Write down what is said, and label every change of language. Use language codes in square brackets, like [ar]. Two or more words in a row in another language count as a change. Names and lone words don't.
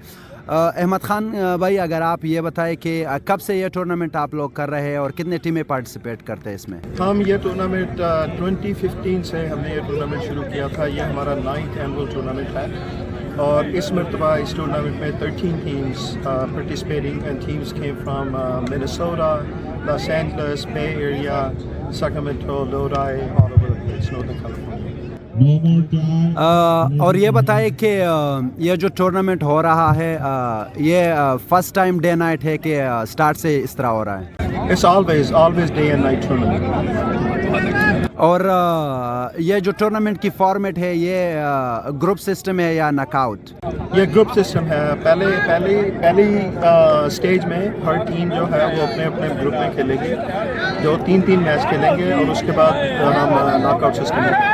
[ur] احمد خان بھائی اگر آپ یہ بتائیں کہ کب سے یہ ٹورنامنٹ آپ لوگ کر رہے ہیں اور کتنے ٹیمیں پارٹیسپیٹ کرتے ہیں اس میں؟ ہم یہ ٹورنامنٹ 2015 سے ہم نے یہ ٹورنامنٹ شروع کیا تھا. یہ ہمارا 9th [en] annual tournament [ur] ہے اور اس مرتبہ اس ٹورنامنٹ میں 13 [en] teams participating and teams came from Minnesota, Los Angeles, Bay Area, Sacramento, Lodi, all over the place, Northern California. [ur] اور یہ بتائیں کہ یہ جو ٹورنامنٹ ہو رہا ہے یہ [en] first time day night [ur] ہے کہ سٹارٹ سے اس طرح ہو رہا ہے؟ [en] It's always day and night tournament. [ur] اور یہ جو ٹورنامنٹ کی فارمیٹ ہے یہ [en] group system [ur] ہے یا ناک آؤٹ؟ یہ [en] group system [ur] ہے. پہلی سٹیج میں ہر ٹیم جو ہے وہ اپنے اپنے گروپ میں کھیلے گی, جو 3 میچ کھیلیں گے اور اس کے بعد ہم [en] knockout system [ur] ہے.